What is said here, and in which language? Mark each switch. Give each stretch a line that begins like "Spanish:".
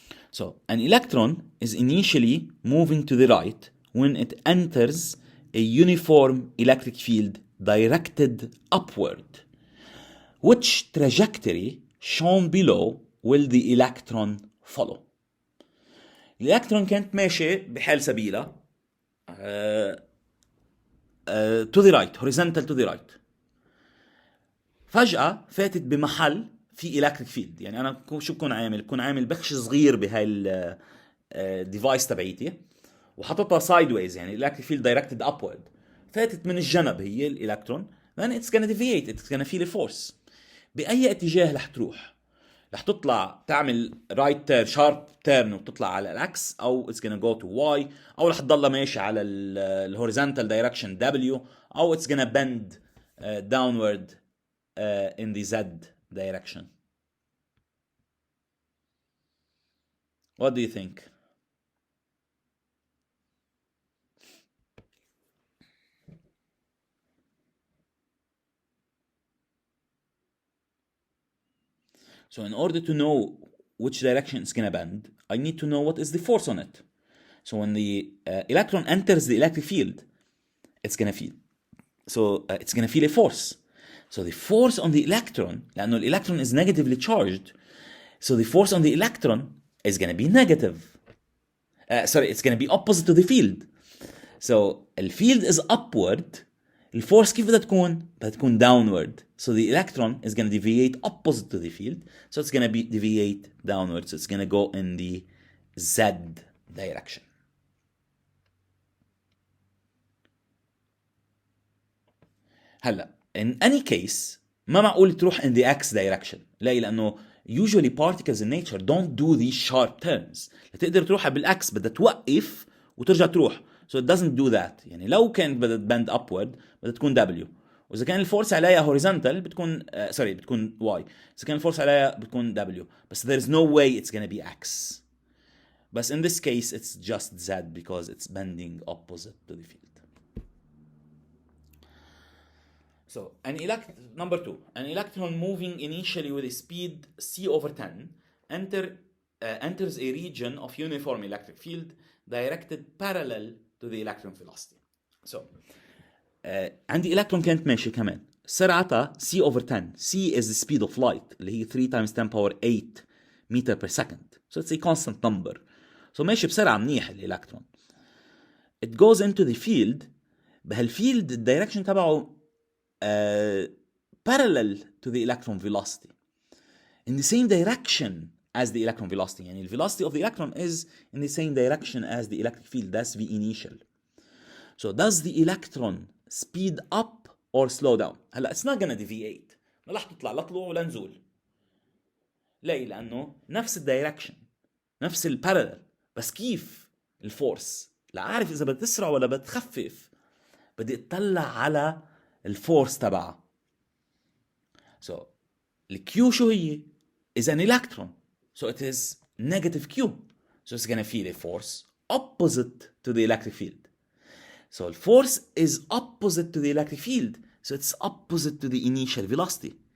English: So an electron is initially moving to the right when it enters a uniform electric field directed upward. Which trajectory shown below will the electron follow?
Arabic: الإلكترون كانت ماشي بحال سبيلة
English: to the right, horizontal to the right.
Arabic: فجأة فاتت بمحل في electric field. يعني أنا شو بكون عامل؟ بكون عامل بخش صغير بهاي الديفايس تبعيتي وحطتها sideways، يعني
English: electric field directed upward.
Arabic: فاتت من الجنب هي الإلكترون.
English: then it's gonna deviate, it's gonna feel a force.
Arabic: بأي اتجاه رح تروح؟ رح تطلع تعمل
English: right turn sharp turn
Arabic: وتطلع على العكس، أو
English: it's gonna go to y،
Arabic: أو رح تضل ماشي على
English: horizontal direction w، أو it's gonna bend downward in the z direction. What do you think? So in order to know which direction it's going to bend, I need to know what is the force on it. So when the electron enters the electric field, it's going to feel. So it's going to feel a force. So the force on the electron, لأنه electron is negatively charged, so the force on the electron is going to be negative. It's going to be opposite to the field. So the field is upward.
Arabic: The force كيف بدها تكون؟ بدها تكون downward.
English: So the electron is going to deviate opposite to the field. So it's going to deviate downward. So it's going to go in the z direction. هلا in any case
Arabic: ما معقول تروح
English: in the x direction.
Arabic: ليه؟ لأنه
English: usually particles in nature don't do these sharp turns.
Arabic: لتقدر تروحها بالعكس بدها توقف وترجع تروح.
English: So it doesn't do that.
Arabic: يعني لو كانت بدها
English: bend upward
Arabic: بدها تكون W. وإذا كان الفورس عليها horizontal بتكون بتكون Y. إذا كان الفورس عليها بتكون W.
English: بس there is no way it's gonna be X. But in this case it's just Z because it's bending opposite to the field. So number 2, an electron moving initially with a speed c over 10 enters a region of uniform electric field directed parallel to the electron velocity.
Arabic: So عندي electron كانت ماشي كمان سرعتها c over 10.
English: c is the speed of light
Arabic: اللي هي
English: 3 times 10 power 8 meter per second. So it's a constant number.
Arabic: So ماشي بسرعة منيح الإلكترون.
English: It goes into the field.
Arabic: بهالفيلد الدايركشن تبعه
English: parallel to the electron velocity in the same direction as the electron velocity. يعني the velocity of the electron is in the same direction as the electric field. That's V initial. So does the electron speed up or slow down? هلا it's not gonna deviate.
Arabic: ما رح تطلع لا طلوع ولا نزول. ليه؟ لأنه نفس الدايركشن نفس البارallel. بس كيف الفورس؟ لا أعرف إذا بدي تسرع ولا بدي تخفف. بدي أطلع على الفورس تبعها.
English: So
Arabic: الQ شو هي؟
English: is an electron. So it is negative Q. So it's gonna feel a force opposite to the electric field. So the force is opposite to the electric field. So it's opposite to the initial velocity.